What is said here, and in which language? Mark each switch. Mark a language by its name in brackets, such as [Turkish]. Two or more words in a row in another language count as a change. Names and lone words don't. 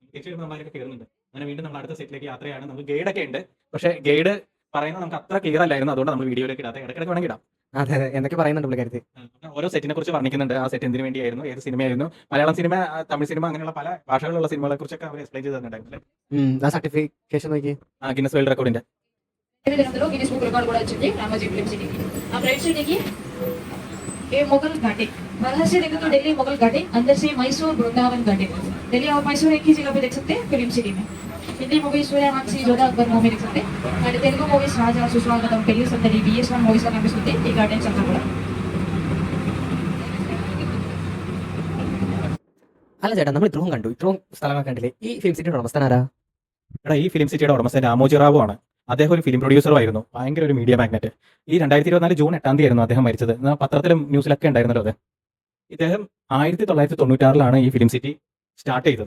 [Malayalam] തിരിച്ചു വരുമ്പോൾ നമ്മളൊക്കെ കയറുന്നുണ്ട്. അങ്ങനെ വീണ്ടും നമ്മൾ അടുത്ത സെറ്റിലേക്ക് യാത്രയാണ്. നമുക്ക് ഗൈഡ് ഒക്കെ ഉണ്ട്, പക്ഷേ ഗൈഡ് പറയുന്നത് നമുക്ക് അത്ര ക്ലിയർ അല്ലായിരുന്നു. അതുകൊണ്ട് നമ്മൾ വീഡിയോയിലേക്ക് ഇടാതെ ഇടയ്ക്കിടയ്ക്ക് വേണമെങ്കിൽ ഇടാം. അതെ, എന്തൊക്കെ പറയുന്നുണ്ട് പുള്ളിക്കാരത്തി. അപ്പോൾ ഓരോ സെറ്റിനെ കുറിച്ച് വർണ്ണിക്കുന്നുണ്ട്. ആ സെറ്റ് എന്തിനു വേണ്ടിയായിരുന്നു, ഏത് സിനിമയായിരുന്നു, മലയാളം സിനിമ, തമിഴ് സിനിമ, അങ്ങനെയുള്ള പല ഭാഷകളിലുള്ള സിനിമകളെ കുറിച്ചൊക്കെ അവർ എക്സ്പ്ലെയിൻ ചെയ്ത് തന്നിട്ടുണ്ടായിരുന്നു. ആ സർട്ടിഫിക്കേഷൻ നോക്കി. [English] Guinness World Recording Guinness Book Record [Telugu] కూడా వచ్చింది రామోజీ ఫిలిం సిటీకి. [Hindi] आप [English] right side [Hindi] देखिए, ये मुगल गार्डन, बाहर से देखें तो दिल्ली मुगल गार्डन, अंदर से मैसूर वृंदावन गार्डन. दिल्ली और मैसूर एक ही जगह पे देख सकते हैं फिल्म सिटी में. [English] Hindi movies [Hindi] सूर्यवंशी, जोधा अकबर मूवी देख सकते हैं. और तेलुगु मूवीज [Telugu] राजा, सुस्वागतम, पेल्ली संदడి, BS1 మూవీస్ లో కనిపిస్తుంది ఈ గార్డెన్స్ అంతా కూడా. [Malayalam] അല്ല ചേട്ടാ, നമ്മൾ ഇത്രയും കണ്ടു, ഇത്രയും സ്ഥലങ്ങൾ കണ്ടില്ലേ, ഈ ഫിലിം സിറ്റിയുടെ ഉടമസ്ഥൻ ആരാ? എടാ, ഈ ഫിലിം സിറ്റിയുടെ ഉടമസ്ഥൻ രാമോജി റാവു ആണ്. അദ്ദേഹം ഒരു [English] film producer-um [Malayalam] ആയിരുന്നു, ഭയങ്കര ഒരു [English] media magnate. [Malayalam] ഈ 2024 ജൂൺ 8 ആയിരുന്നു അദ്ദേഹം മരിച്ചത്. പത്രത്തിലും ന്യൂസിലൊക്കെ ഉണ്ടായിരുന്നല്ലോ അത്. ഇദ്ദേഹം 1996 ഈ ഫിലിം സിറ്റി സ്റ്റാർട്ട് ചെയ്തത്.